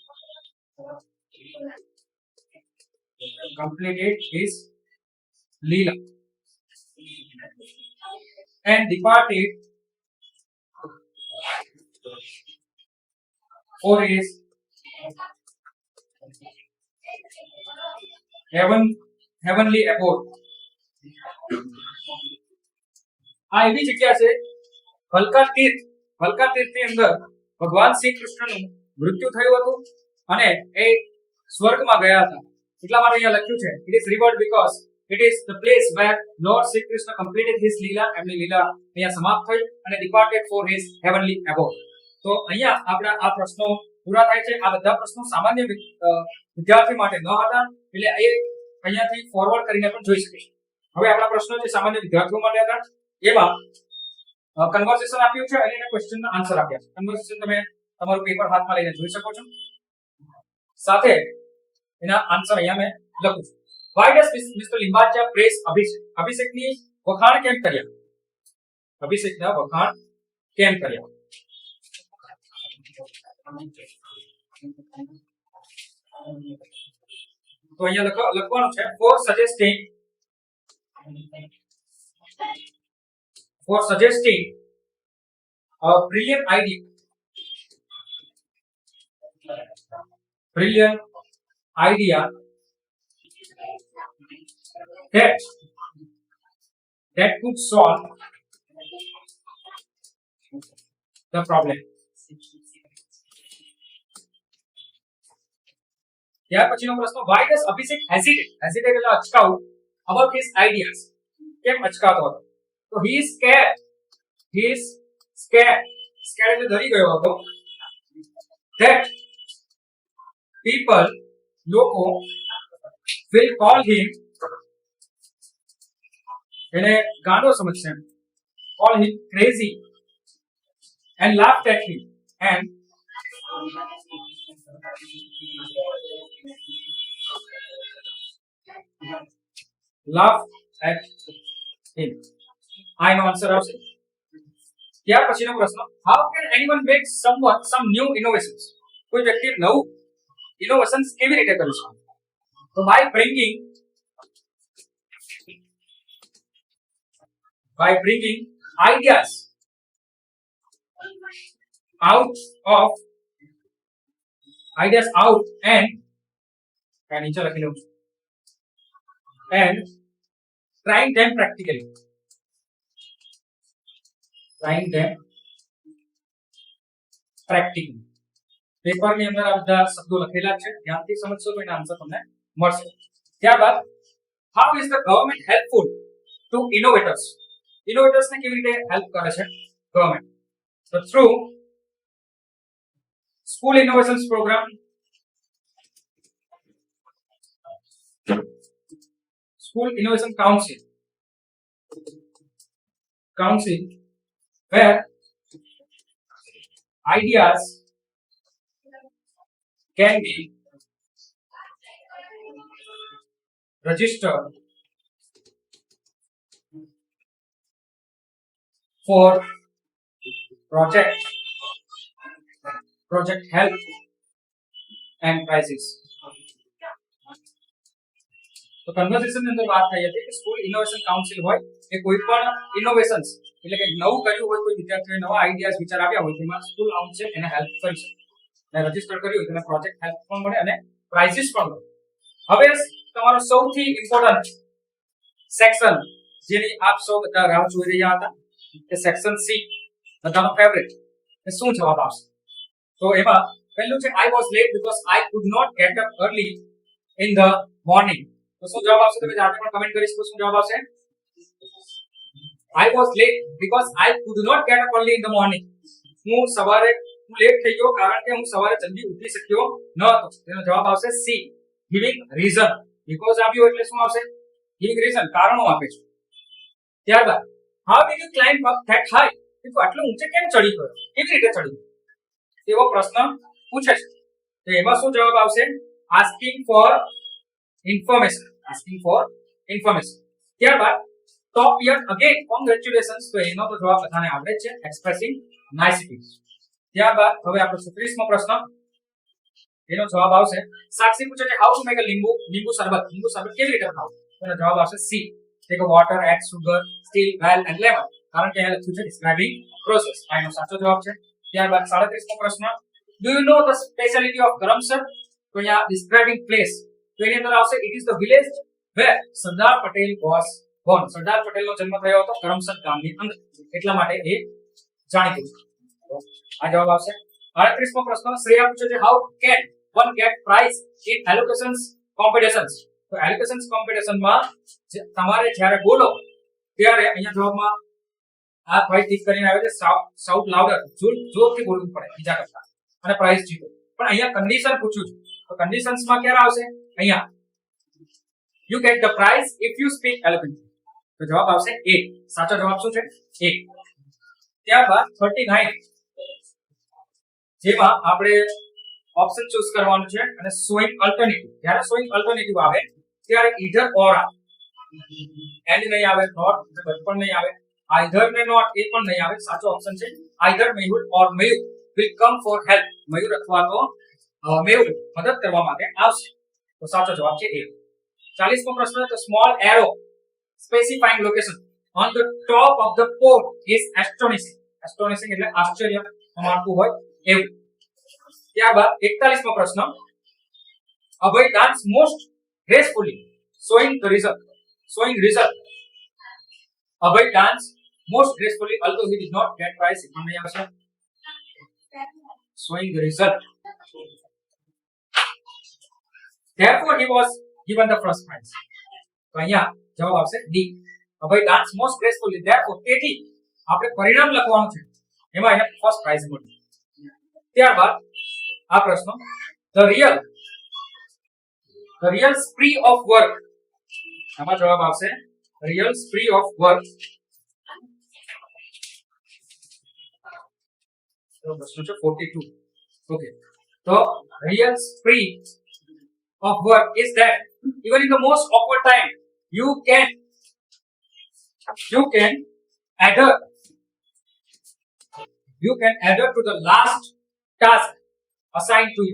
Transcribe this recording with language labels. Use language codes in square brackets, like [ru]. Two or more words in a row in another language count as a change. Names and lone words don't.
[en] And departed for his heavenly abode. [gu] આ એવી જગ્યા છે ભલકા તીર્થની અંદર ભગવાન શ્રી કૃષ્ણનું મૃત્યુ થયું હતું અને એ સ્વર્ગમાં ગયા હતા. એટલા માટે અહીંયા લખ્યું છે [en] it is revered because It is the place where Lord Sri Krishna completed his Leela. [gu] એમની લીલા અહીંયા સમાપ્ત થઈ અને [en] departed for his heavenly abode. [gu] તો અહીંયા આપણા આ પ્રશ્નો પૂરા થાય છે. આ બધા પ્રશ્નો સામાન્ય વિદ્યાર્થી માટે ન હતા, એટલે એ અહીંયાથી ફોરવર્ડ કરીને પણ જોઈ શકીશું. હવે આપણા પ્રશ્નો જે સામાન્ય વિદ્યાર્થીઓ માટે હતા એમાં કન્વર્સેશન આપ્યું છે અને એના ક્વેશ્ચનના આન્સર આપ્યા છે. કન્વર્સેશન તમે તમારું પેપર હાથમાં લઈને જોઈ શકો છો. સાથે એના આન્સર અહીંયા મેં લખું છું. [en] Why does Mr. Limbachia praise Abhishek? [gu] અભિષેકની વખાણ કેમ કર્યા? અભિષેકના વખાણ કેમ કર્યા? તો અહીંયા લખવાનું છે [en] for suggesting a brilliant idea that could solve the problem. [gu] ત્યાર પછીનો પ્રશ્ન, [en] why does Abhishek hesitate [gu] એટલે અચકાવું [en] about his ideas? [gu] કેમ અચકાતો હતો? તો [en] he is scared [gu] એટલે ડરી ગયો હતો that [en] લોકો will call him, [gu] એને ગાંડો સમજશે, [en] call him crazy and laughed at him and I know answer આવશે. [gu] ત્યાર પછીનો પ્રશ્ન, [en] how can anyone make some new innovations? [gu] કોઈ વ્યક્તિ નવું ઇનોવેશન્સ કેવી રીતે કરી શકે? [en] તો by bringing ideas out and [gu] નીચે લખી લઉં છું, [en] and trying them practically. [gu] પેપરની અંદર આ બધા શબ્દો લખેલા છે, ધ્યાનથી સમજશો તો એના આન્સર તમને મળશે. ત્યારબાદ, [en] how is the government helpful to innovators? [gu] ઇનોવેટર્સ ને કેવી રીતે હેલ્પ કરે છે ગવર્નમેન્ટ? [en] તો through school innovations program, school innovation council where ideas can be registered for project help and prizes. [gu] તો કન્વર્સેશન ની અંદર વાત થઈ હતી કે [en] school innovation council [gu] હોય કે કોઈ પણ ઇનોવેશન્સ એટલે કે નવું કર્યું હોય, કોઈ વિદ્યાર્થીઓએ નવા આઈડિયાઝ વિચાર આવ્યા હોય, તેમાં [en] school council [gu] એને હેલ્પ કરી શકે અને રજીસ્ટર કર્યું હોય તેને [en] project help [gu] પણ મળે અને પ્રાઇઝિસ પણ મળે. હવે તમારો સૌથી [en] important section [gu] જેની આપ સૌ બધા રાહ જોઈ રહ્યા હતા કે [en] section C, [gu] બધાનો ફેવરેટ, એ શું જવાબ આવશે? [en] તો એમાં પહેલું છે I was late because I could not get up early in the morning. [gu] તો શું જવાબ આવશે? તમે જાતે પણ કમેન્ટ કરી શકો. શું જવાબ આવશે? [en] I was late because I could not get up early in the morning. [gu] હું લેટ થઈ ગયો કારણ કે હું સવારે જલ્દી ઉઠી શક્યો ન હતો. તેનો જવાબ આવશે સી, [en] giving reason. because [gu] આવ્યો એટલે શું આવશે? [en] giving reason, [gu] કારણો આપે છે. ત્યારબાદ, [en] how did you climb up that high? [gu] તું આટલો ઊંચે કેમ ચડી ગયો? કેવી રીતે ચડી ગયો? એવો પ્રશ્ન પૂછે છે. તો એમાં શું જવાબ આવશે? [en] asking for information. ત્યારબાદ, top yet again congratulations. [gu] તો એનો તો જવાબ બધાને આવડે છે, [en] expressing niceties. [gu] ત્યારબાદ હવે આપણો 36મો પ્રશ્ન, એનો જવાબ આવશે, સાક્ષી પૂછે છે [en] how to make a [gu] લીંબુ શરબત કેવી રીતે બનાવવું? એનો જવાબ આવશે સી, [en] take water, add sugar, still, well and lemon. [gu] કારણ કે અહીંયા લખ્યું છે [en] describing process. [gu] આ એનો સાચો જવાબ છે. ત્યારબાદ 37મો પ્રશ્ન, [en] do you know the speciality of કરમસદ? [gu] તો અહીંયા [en] describing place, [gu] તો એની અંદર આવશે [en] it is the village where સરદાર પટેલ was born. [gu] સરદાર પટેલનો જન્મ થયો હતો કરમસદ ગામની અંદર, એટલા માટે એ જાણીતું છે. આ જવાબ આવશે. 38મો પ્રશ્ન, શ્રેયા પૂછે છે [en] how can one get prize in allocations competitions? [gu] તો એલોકેશન્સ કોમ્પિટિશનમાં તમારે જ્યારે બોલો ત્યારે અહીંયા જવાબમાં આ ભાઈ ટીક કરીને આવે છે [en] south louder, [gu] જોરથી બોલવું પડે બીજા કરતા અને પ્રાઇઝ જીતો. પણ અહીંયા કન્ડિશન પૂછ્યું છે તો કન્ડિશન્સમાં ક્યારે આવશે? [en] અહીંયા you get the prize if you speak eloquently. [gu] તો જવાબ આવશે A. સાચો જવાબ શું છે? A. ત્યારબાદ 39 જેમાં આપણે [en] option choose [gu] કરવાનું છે અને [en] showing alternative. [gu] જ્યારે [en] showing alternative [gu] આવે ત્યારે [en] either or and [gu] નહીં આવે, નોટ પણ નહીં આવે, આઈધર ને નોટ એ પણ નહીં આવે. સાચો ઓપ્શન છે [en] either Mayur or Mayur will come for help. [gu] મયુર અથવા તો મયુર મદદ કરવા માટે આવશે. તો સાચો જવાબ છે A. 40મો પ્રશ્ન તો [en] small arrow specifying location on the top of the pole is astonishing. [gu] astonishing એટલે આશ્ચર્ય માનતું હોય એવું. ત્યારબાદ 41મો પ્રશ્ન અભય [en] dance most gracefully showing result. અભય ડાન્સ most gracefully although he did not get prize. [gu] પણ નહીં આવશે [en] showing the result. Therefore he was given the first prize. [gu] તો અહીંયા જવાબ આવશે D. અભય ડાન્સ [en] most gracefully. [gu] therefore તેથી આપણે પરિણામ લખવાનું છે એમાં એને [en] first prize [gu] મળ્યું. ત્યારબાદ આ પ્રશ્ન [en] the real spree of work. [gu] આમાં જવાબ આવશે [en] real spree of work. [gu] તો પ્રશ્ન છે 42. [en] ઓકે, તો real spree of work is that even in the most awkward time you can adhere to the last task assigned to you.